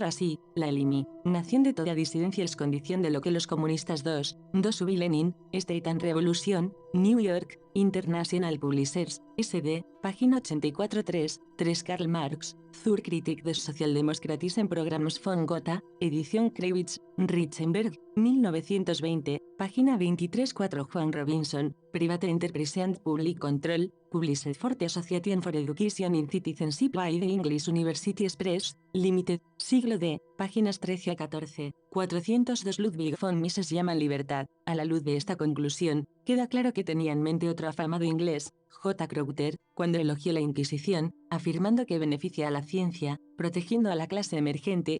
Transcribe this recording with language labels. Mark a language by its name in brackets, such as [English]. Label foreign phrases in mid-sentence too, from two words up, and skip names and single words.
[Spanish] Así, la eliminación de toda disidencia es condición de lo que los comunistas 2. Lenin, State and Revolution, New York, International Publishers, S.D., página 84. 3. Karl Marx, Zur Kritik des Sozialdemokratische Programms von Gotha, edición Krewitz, Richenberg, 1920, página 23. 4. [English] Juan Robinson, Private Enterprise and Public Control, Published for the Association for Education in Citizenship by the English University Express, Limited, [Spanish] siglo D, páginas 13 a 14. 402 Ludwig von Mises llaman libertad. A la luz de esta conclusión, queda claro que tenía en mente otro afamado inglés, J. Crowther, cuando elogió la Inquisición, afirmando que beneficia a la ciencia, protegiendo a la clase emergente.